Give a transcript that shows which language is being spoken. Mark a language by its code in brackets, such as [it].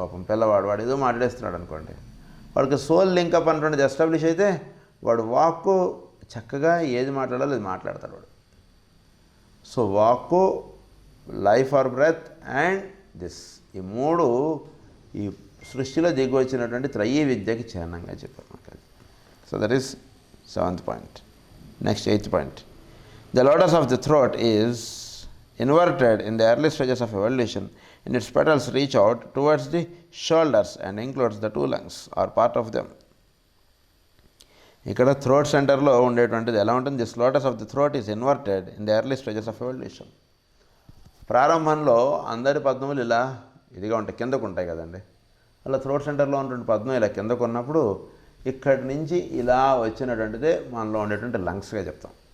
[te] పాపం పిల్లవాడు ఏదో మాట్లాడేస్తున్నాడు అనుకోండి, వాడికి సోల్ లింకప్ అనేటువంటిది ఎస్టాబ్లిష్ అయితే వాడు వాక్కు చక్కగా ఏది మాట్లాడాలో అది మాట్లాడతాడు వాడు. సో వాక్కు, [en] life or breath and this, [te] ఈ మూడు ఈ సృష్టిలో దిగి వచ్చినటువంటి త్రయీ విద్యకి చిహ్నంగా చెప్పారు మనకి. [en] So that is 7th point. Next 8th point. The lotus of the throat is inverted in the early stages of evolution, and its petals reach out towards the shoulders and includes the 2 lungs or part of them. [te] ఇక్కడ throat సెంటర్లో ఉండేటువంటిది ఎలా ఉంటుంది? [en] This lotus of the throat is inverted in the early stages of evolution. [te] ప్రారంభంలో అందరి పద్మములు ఇలా ఇదిగా ఉంటాయి, కిందకు ఉంటాయి కదండి. అలా థ్రోట్ సెంటర్లో ఉన్నటువంటి పద్మం ఇలా కిందకు ఉన్నప్పుడు ఇక్కడి నుంచి ఇలా వచ్చినటువంటిదే మనలో ఉండేటువంటి లంగ్స్గా చెప్తాం.